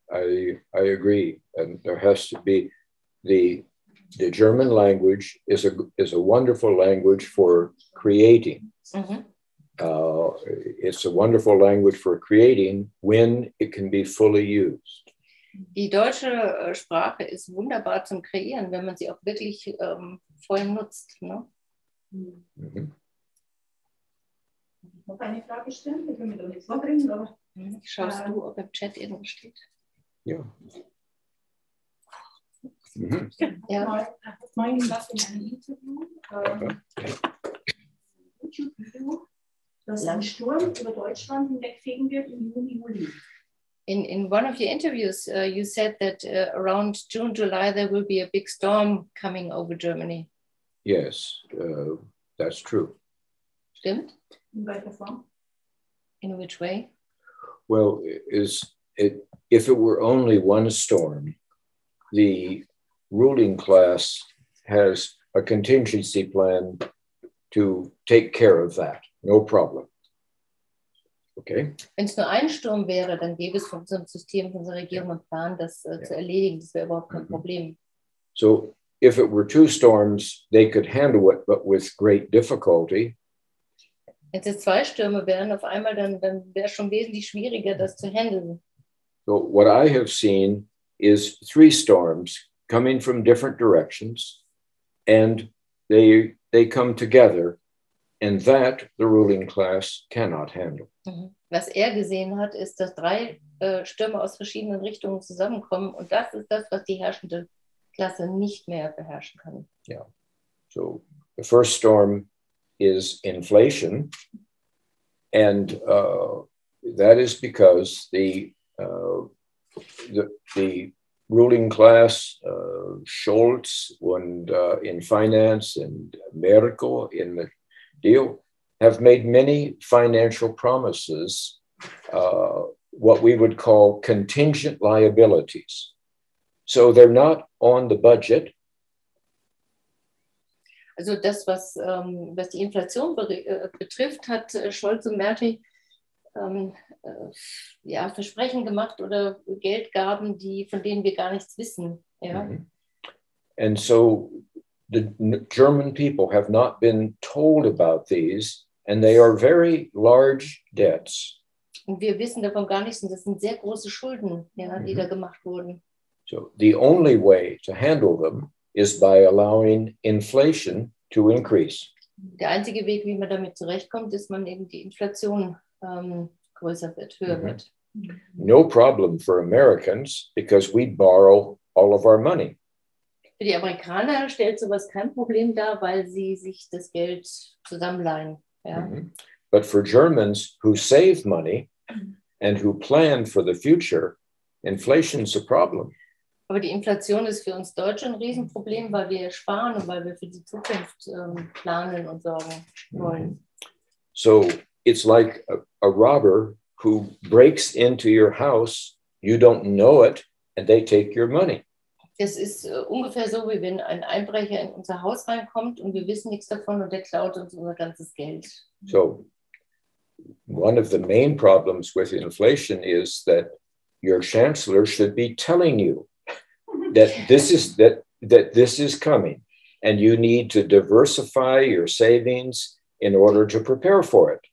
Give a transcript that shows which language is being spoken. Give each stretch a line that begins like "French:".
English: I agree, and there has to be the German language is a wonderful language for creating. It's a wonderful language for creating when it can be fully used.
German: Die deutsche Sprache ist wunderbar zum Kreieren, wenn man sie auch wirklich voll nutzt. Ne? Noch eine Frage stellen? Ich will mir doch nichts vorbringen, aber... Schaust du, ob im Chat irgendwas steht? Ja. Ja. Mein was in einem Interview, YouTube-Video, dass ein Sturm über Deutschland hinwegfegen wird im Juni, Juli.
English: In one of your interviews, you said that around June, July, there will be a big storm coming over Germany. Yes, that's true.
German: Stimmt? In welcher Form?
English: In which way? Well, if it were only one storm, the ruling class has a contingency plan to take care of that. No problem. Okay.
German: Wenn es nur ein Sturm wäre, dann gäbe es von unserem System, von unserer Regierung einen Plan, das zu erledigen. Das wäre überhaupt kein Problem.
English: So if it were two storms, they could handle it, but with great difficulty.
German: Wenn es zwei Stürme wären, auf einmal, dann wäre es schon wesentlich schwieriger, das zu handeln.
English: So what I have seen is three storms coming from different directions, and they come together and that the ruling class cannot handle.
German: Was gesehen hat, ist, dass drei Stürme aus verschiedenen Richtungen zusammenkommen und das ist das, was die herrschende Klasse nicht mehr beherrschen kann.
English: Yeah. So the first storm is inflation, and that is because the ruling class, Scholz and in finance and Merkel in the deal, have made many financial promises, what we would call contingent liabilities. So they're not on the budget.
German: Also das, was die Inflation betrifft, hat Scholz und Merkel Versprechen gemacht oder Geldgaben, von denen wir gar nichts wissen. Ja?
English: And so the German people have not been told about these, and they are very large debts.
German: Und wir wissen davon gar nichts, und das sind sehr große Schulden, die da gemacht wurden.
English: So the only way to handle them is by allowing inflation to increase.
German: Der einzige Weg, wie man damit zurechtkommt, ist, man eben die Inflation größer wird, höher wird.
English: No problem for Americans because we borrow all of our money.
German: Für die Amerikaner stellt sowas kein Problem dar, weil sie sich das Geld zusammenleihen. Ja?
English: But for Germans who save money and who plan for the future, inflation's a problem.
German: Aber die Inflation ist für uns Deutsche ein Riesenproblem, weil wir sparen und weil wir für die Zukunft planen und sorgen wollen.
English: So it's like a robber who breaks into your house, you don't know it, and they take your money.
German: Das ist ungefähr so, wie wenn ein Einbrecher in unser Haus reinkommt und wir wissen nichts davon und der klaut uns unser ganzes Geld.
English: So one of the main problems with inflation is that your chancellor should be telling you that this is coming, and you need to diversify your savings in order to prepare for it.